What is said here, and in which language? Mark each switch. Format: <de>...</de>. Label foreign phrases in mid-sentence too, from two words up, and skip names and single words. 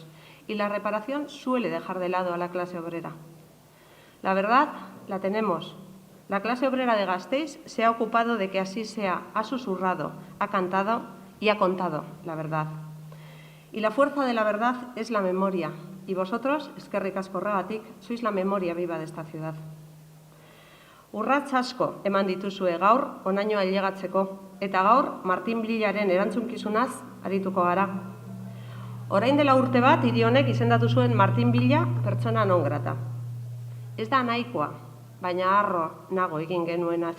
<es>Y la reparación suele dejar de lado a la clase obrera. La verdad la tenemos. La clase obrera de Gasteiz se ha ocupado de que así sea, ha susurrado, ha cantado y ha contado la verdad. Y la fuerza de la verdad es la memoria. Y vosotros,</es> <eu>eskerrik asko horregatik,</eu> <es>sois la memoria viva de esta ciudad.</es> <eu>Urrats asko eman dituzue gaur onaino ailegatzeko eta gaur Martin Villaren erantzunkizunaz arituko gara. Orain dela urte bat hiri honek izendatu zuen Martin Villa pertsona non grata. Ez da nahikoa, baina harro nago egin genuenaz.</eu>